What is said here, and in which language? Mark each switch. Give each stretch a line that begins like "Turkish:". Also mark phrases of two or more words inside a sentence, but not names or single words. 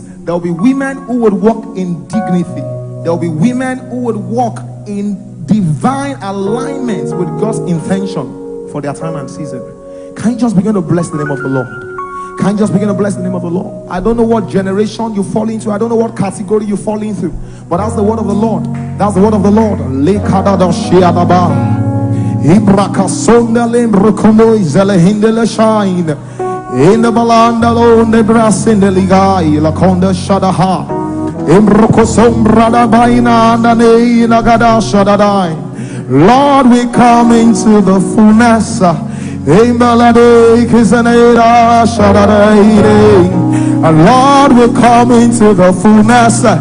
English: There will be women who would walk in dignity. There will be women who would walk in divine alignment with God's intention for their time and season. Can you just begin to bless the name of the Lord? Can you just begin to bless the name of the Lord? I don't know what generation you fall into. I don't know what category you fall into. But that's the word of the Lord. That's the word of the Lord. Ibrakasonda lembrokomo izelehindele shine. In the balanda alone, the brass in the ligai, la conda shadaha. Imbrokosombra da baina and the nagada shadadai. Lord, we come into the fullness. And Lord, we come into the fullness.